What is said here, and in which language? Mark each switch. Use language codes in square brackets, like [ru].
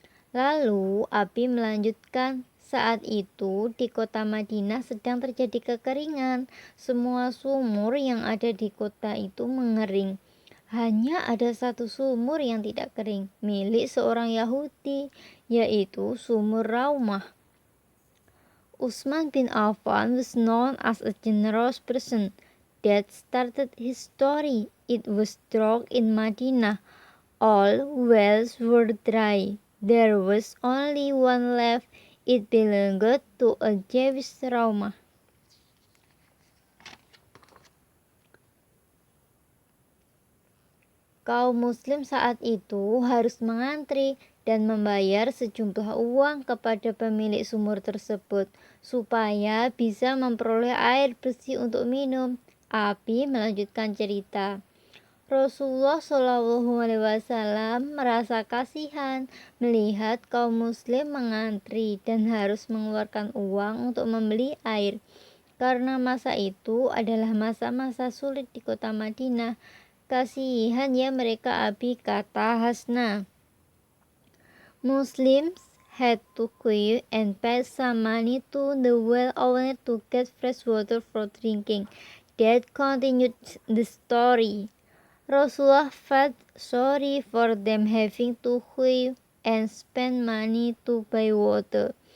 [id] Lalu Abi melanjutkan, saat itu di kota Madinah sedang terjadi kekeringan. Semua sumur yang ada di kota itu mengering. Hanya ada satu sumur yang tidak kering, milik seorang Yahudi, yaitu sumur Raumah. [en] Utsman bin Affan was known as a generous person. That started his story. It was drought in Madinah. All wells were dry. There was only one left. It belonged to a Jewish Raumah. [id] Kaum muslim saat itu harus mengantri dan membayar sejumlah uang kepada pemilik sumur tersebut supaya bisa memperoleh air bersih untuk minum. Abi melanjutkan cerita. Rasulullah SAW merasa kasihan melihat kaum muslim mengantri dan harus mengeluarkan uang untuk membeli air. Karena masa itu adalah masa-masa sulit di kota Madinah Kasihan ya mereka, Abi, kata Hasna. [en] Muslims had to queue and pay some money to the well owner to get fresh water for drinking. That continued the story. Rasulullah felt sorry for them having to queue and spend money to buy water.